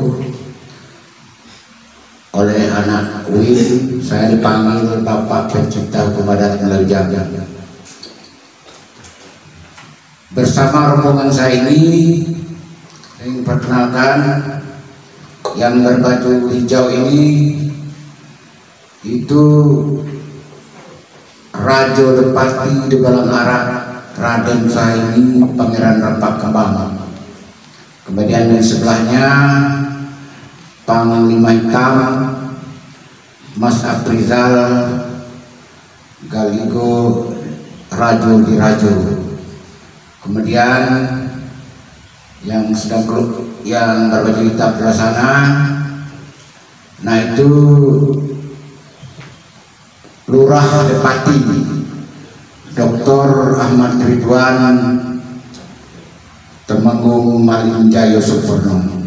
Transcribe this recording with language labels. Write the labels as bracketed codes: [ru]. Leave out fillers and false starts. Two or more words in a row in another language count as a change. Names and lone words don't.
[id] Oleh anak UIN saya dipanggil Bapak Pencipta Hukum Adat Melalui Jagat. Bersama rombongan saya ini ingin perkenalkan yang berbaju hijau ini itu Rajo Depati di Balang Arab Raden Zubaini Pangeran Rampak Kumbang. Kemudian di sebelahnya Panglima Hitam Mas Abrizal Galigo Rajo di Rajo. Kemudian yang sedang yang berbaju hitam di sana, nah itu Lurah Depati Dr. Ahmad Ridwan Temenggung Malinjaya Suporno.